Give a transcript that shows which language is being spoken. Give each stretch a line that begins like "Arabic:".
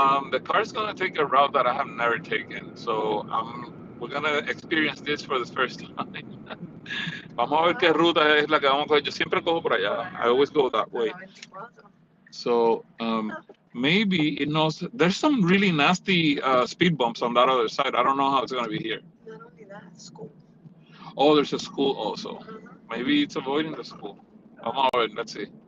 English: The car's gonna take a route that I have never taken, so we're gonna experience this for the first time.
Spanish: Vamos a ver qué ruta es la que vamos a coger. Yo siempre cojo por allá.
English: I always go that way. So maybe it knows. There's some really nasty speed bumps on that other side. I don't know how it's gonna be here. Not only That's school. Oh, there's a school also. Maybe it's avoiding the school.
Spanish: Vamos a ver,
English: let's see.